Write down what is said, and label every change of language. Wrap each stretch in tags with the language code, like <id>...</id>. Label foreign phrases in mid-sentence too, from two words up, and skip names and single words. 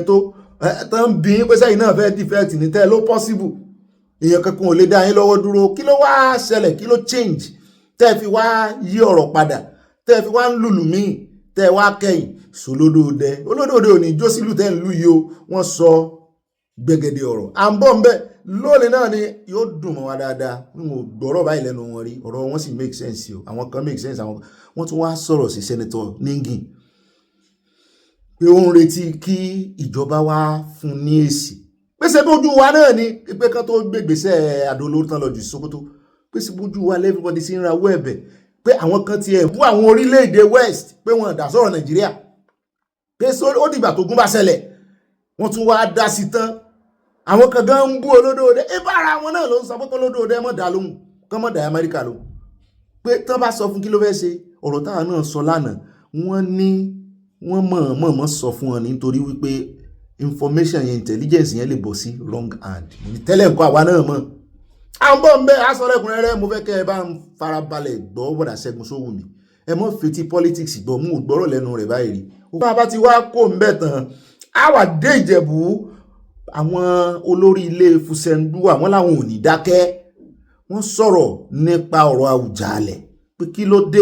<yo>tó tán bí pé sẹ́yìn náà fẹ́ defect ní tẹ́ ẹ ló possible èèyàn kankan ò lè dá yín lọ́wọ́ dúró kí ló wá ṣẹlẹ̀ kí ló change tẹ́ ẹ fi wá yí ọ̀rọ̀ padà tẹ́ ẹ fi wá ń lùlù míì tẹ́ ẹ wá kẹ́yìn sólódòdẹ olódòdẹ ò ní jó sílù tẹ́ ń lù yìí o wọ́n sọ gbẹgẹdẹ ọ̀rọ̀ à ń bọ̀ ń bẹ̀ lónìí náà ni yóò dùn mọ́ wa dáadáa n ò gbọ́rọ̀ báyìí lẹ́nu wọn rí ọ̀rọ̀ wọn sì</yo> <en>make sense</en> <yo>o àwọn kan</yo> <en>make sense</en> <yo>àwọn wọ́n tún wá sọ̀rọ̀ sí Senator Ningin pé ó ń retí kí ìjọba wá fún ní èsì pèsè bójú wa náà ni pé kán tó gbégbèsè àdó olóró tán lọ jù Sókótó pèsè bójú wa everybody sí ń rawọ́ ẹ̀bẹ̀ pé àwọn kan ti ẹ̀ bú àwọn orílẹ̀-èdè West pé wọ́n dá sọ̀rọ̀ Nàìjíríà pé ó dìgbà tó gún bá ṣẹlẹ̀ wọ́n tún wá dá sí tán àwọn kan gan ń bú olódòdẹ ìbára wọn náà ló ń sọ pé olódòdẹ mọ̀ dá lóhùn kán mọ̀ dá Amẹ́ríkà lóhùn pé tán bá sọ fún kí ló fẹ́ ṣe ọ̀rọ̀ táwọn náà sọ lánàá wọ́n ní wọ́n mọ̀ sọ fún wọn nítorí wípé information yẹn intelligence yẹn lè bọ̀ sí</yo> <en>wrong hand</en> <yo>tẹ́lẹ̀ nǹkan àwa náà mọ̀ à ń bọ̀ ń bẹ́ aṣọ́lẹ̀kùnrẹ́rẹ́ mo fẹ́ kẹ́ ẹ bá ń farabalẹ̀ gbọ́ bọ̀dà Ṣẹ́gun Sowunmi ẹ mọ́ fetí politics gbọ́ mú gbọ́rọ̀ lẹ́nu rẹ̀ báyìí rí bá a bá ti wá kó ń bẹ̀ tán á wà dé Ìjẹ̀bú àwọn olórí ilé Fusengbuwa wọ́n láwọn ò ní dákẹ́ wọ́n sọ̀rọ̀ nípa ọ̀rọ̀ Àwùjalẹ̀ pé kí ló dé</yo>